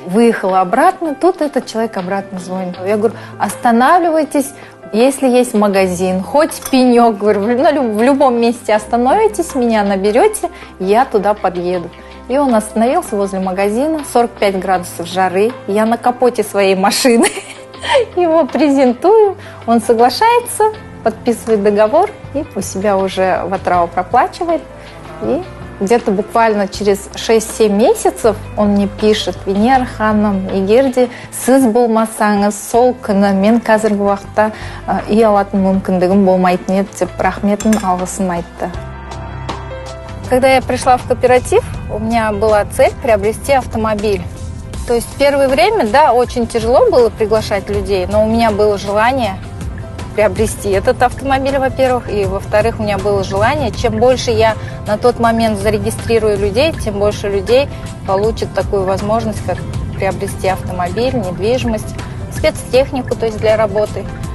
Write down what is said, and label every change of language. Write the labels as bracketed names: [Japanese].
[Russian] Выехала обратно, тут этот человек обратно звонит. Я говорю, останавливайтесь, если есть магазин, хоть пенек, говорю, в любом месте остановитесь, меня наберете, я туда подъеду. И он остановился возле магазина, 45 градусов жары, я на капоте своей машины его презентую, он соглашается, подписывает договор и у себя уже в Атырау проплачивает. И где-то буквально через 6-7 месяцев он мне пишет, [Kazakh] Венера ханым, егерде сіз болмасаңыз сол күні мен қазіргі уақытта үй алатын мүмкіндігім болмайтын еді деп рахметін алғысын айтты. [Russian] Когда я пришла в кооператив, у меня была цель приобрести автомобиль. То есть в первое время, да, очень тяжело было приглашать людей, но у меня было желание приобрести этот автомобиль, во-первых, и, во-вторых, у меня было желание, чем больше я на тот момент зарегистрирую людей, тем больше людей получат такую возможность, как приобрести автомобиль, недвижимость, спецтехнику, то есть для работы.